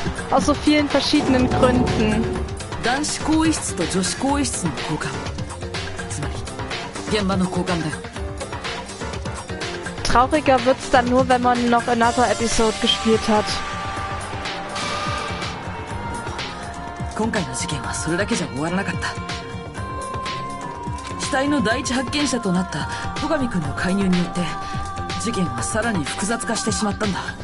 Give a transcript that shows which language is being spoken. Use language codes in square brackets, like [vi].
[de] Aus so vielen verschiedenen Gründen. [ja] 男子更衣室と女子更衣室の交換。つまり、現場の交換だよ。 [de] Trauriger wird's dann nur, wenn man noch Another Episode gespielt hat. [ja] 今回の事件はそれだけじゃ終わらなかった。死体の第一発見者となった戸上くんの介入によって事件はさらに複雑化してしまったんだ。